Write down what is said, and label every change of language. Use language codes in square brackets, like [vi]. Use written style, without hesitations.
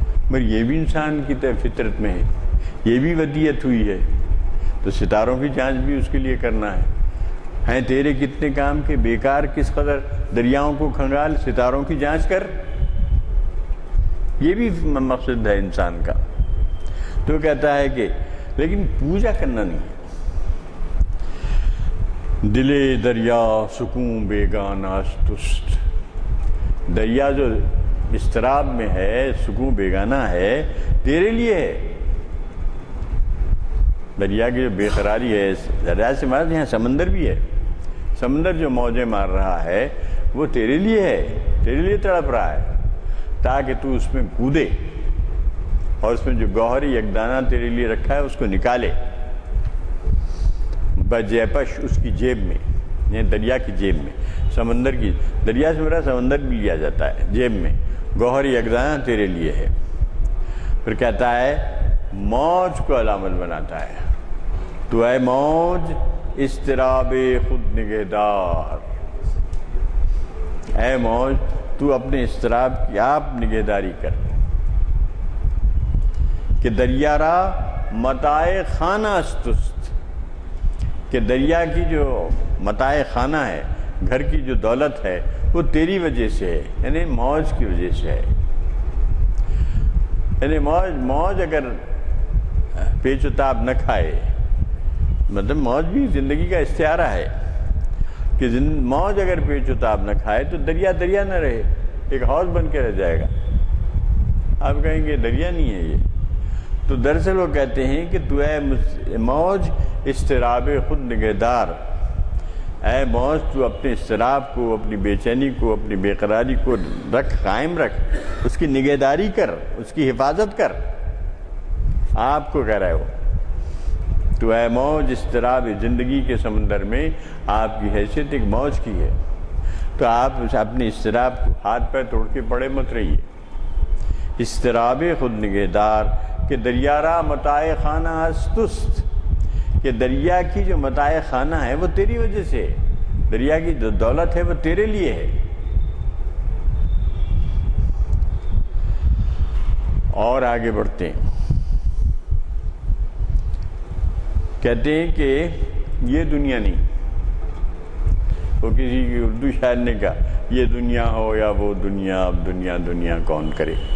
[ur] مگر یہ بھی انسان کی فطرت میں ہے، یہ بھی ودیت ہوئی ہے، تو ستاروں کی جانچ بھی اس کے لیے کرنا ہے. ہیں تیرے کتنے کام کے بیکار، کس قدر دریاؤں کو کھنگال، ستاروں کی جانچ کر. یہ بھی مقصد ہے انسان کا. تو کہتا ہے کہ لیکن پوجا کرنا نہیں ہے. [fa] دلے دریا سکون بیگانہ است. [ur] دریا جو اضطراب میں ہے، سکون بیگانہ ہے، تیرے لیے ہے. دریا کی جو بے قراری ہے، دریا سے مراد یہاں سمندر بھی ہے. سمندر جو موجیں مار رہا ہے وہ تیرے لیے ہے، تیرے لیے تڑپ رہا ہے، تاکہ تو اس میں کودے اور اس میں جو گوہری یکدانہ تیرے لیے رکھا ہے اس کو نکالے. بجیپش اس کی جیب میں، یعنی دریا کی جیب میں. سمندر کی، دریا سے میرا سمندر بھی لیا جاتا ہے جیب میں. گوہری یکدانہ تیرے لیے ہے. پھر کہتا ہے موج کو علامت بناتا ہے. [fa] تو اے موج اضطراب خود نگہدار. [ur] اے موج تو اپنے اضطراب کی آپ نگہداری کر. [fa] کہ دریا را متاع خانہ استست. [ur] کہ دریا کی جو متاع خانہ ہے، گھر کی جو دولت ہے، وہ تیری وجہ سے ہے، یعنی موج کی وجہ سے ہے. یعنی موج اگر پیچ و تاب نہ کھائے، مطلب موج بھی زندگی کا استعارہ ہے کہ موج اگر پیچ و تاب نہ کھائے تو دریا دریا نہ رہے، ایک حوض بن کے رہ جائے گا. آپ کہیں گے دریا نہیں ہے یہ. تو دراصل وہ کہتے ہیں کہ [fa] تو اے موج اضطراب خود نگہدار. [ur] اے موج تو اپنے اضطراب کو، اپنی بے چینی کو، اپنی بے قراری کو رکھ، قائم رکھ، اس کی نگہداری کر، اس کی حفاظت کر. آپ کو کہہ رہے ہو تو اے موج اضطراب زندگی کے سمندر میں آپ کی حیثیت ایک موج کی ہے. تو آپ اپنے اضطراب کو ہاتھ پیر توڑ کے پڑے مت رہیے. [fa] اضطراب خود نگہدار کہ دریا را متاع خانہ استست. [ur] کہ دریا کی جو متاع خانہ ہے وہ تیری وجہ سے ہے، دریا کی جو دولت ہے وہ تیرے لیے ہے. اور آگے بڑھتے ہیں. کہتے ہیں کہ یہ دنیا نہیں. وہ کسی کی اردو شاعر نے کہا یہ دنیا ہو یا وہ دنیا، اب دنیا دنیا کون کرے.